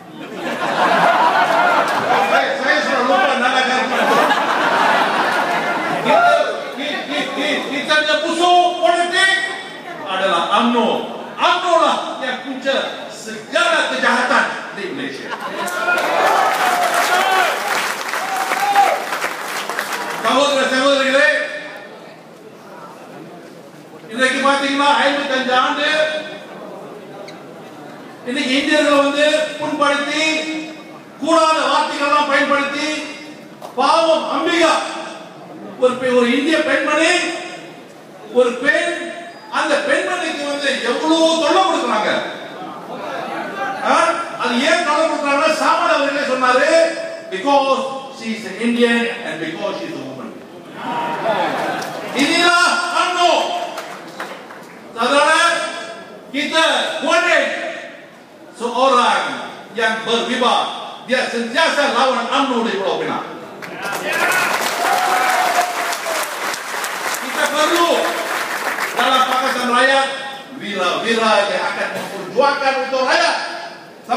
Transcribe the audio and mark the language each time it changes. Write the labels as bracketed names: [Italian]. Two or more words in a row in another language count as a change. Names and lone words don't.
[Malay] Saya sudah lupa Nala Karpen. Internya musuh politik adalah UMNO. UMNO lah yang punca segala kejahatan di Malaysia. [Tamil] சகோதரர்களே, இன்றைக்கு பாத்தீங்கன்னா 55 ஆண்டு இன்னைக்கு இந்தியர்கள் புண்படுத்தி கூடாத வார்த்தைகள் பயன்படுத்தி பாவம் அம்பிகா ஒரு இந்திய பெண்மணி, ஒரு பெண், அந்த பெண்மணிக்கு எவ்வளவு தொல்லை கொடுக்குறாங்க. அது ஏன் தொல்லை கொடுக்குறாங்க? சாமான் அவர்களே சொன்னாரு, [English] because she is an Indian and because she is a woman. [Malay] Inilah UMNO. Saudara, kita boleh seorang yang berwibawa, dia sentiasa lawan UMNO di Pulau Pinang. Kita perlu dalam Pakatan Rakyat wira-wira yang akan memperjuangkan untuk rakyat,